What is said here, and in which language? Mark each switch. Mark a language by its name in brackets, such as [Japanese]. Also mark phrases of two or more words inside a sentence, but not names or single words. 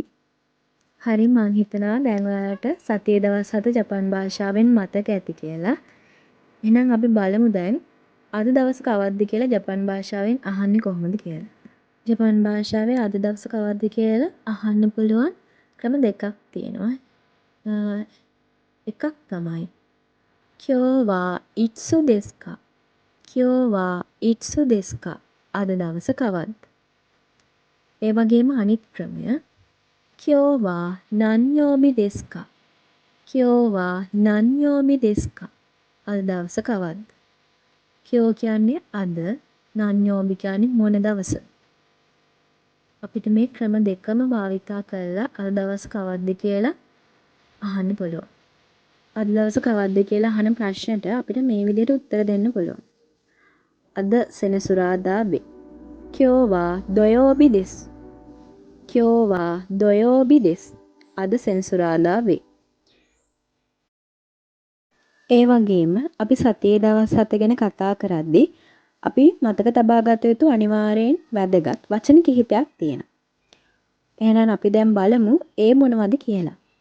[Sinhala] හරි මං හිතනවා දැන් ඔයාලට සතියේ දවස් 7 ජපන් භාෂාවෙන් මතක ඇති කියලා. එහෙනම් අපි බලමු දැන් අද දවස කවද්ද කියලා ජපන් භාෂාවෙන් අහන්නේ කොහොමද කියලා. ජපන් භාෂාවේ අද දවස කවද්ද කියලා අහන්න පුළුවන් ක්‍රම දෙකක් තියෙනවා. එකක් තමයි [Japanese] 今日はいつですか? 今日はいつですか? [Sinhala] අද දවස කවද්ද? ඒ වගේම අනිත් ක්‍රමය [Japanese] 今日は何曜日ですか? 今日は何曜日ですか? [Sinhala] අද දවස කවද්ද? kyou කියන්නේ අද, නන්යෝබි කියන්නේ මොන දවස? අපිට මේ ක්‍රම දෙකම භාවිතා කරලා අද දවස කවද්ද කියලා අහන්න පුළුවන්. අද දවස කවද්ද කියලා අහන ප්‍රශ්නෙට අපිට මේ විදිහට උත්තර දෙන්න පුළුවන්. අද සෙනසුරාදා වේ. [Japanese] 今日は土曜日です. 今日は土曜日です. [Sinhala] අද සෙනසුරාදා වේ. ඒ වගේම අපි සතියේ දවස් 7 ගැන කතා කරද්දී අපි මතක තබා ගත යුතු අනිවාර්යෙන් වැදගත් වචන කිහිපයක් තියෙනවා. එහෙනම් අපි දැන් බලමු ඒ මොනවද කියලා.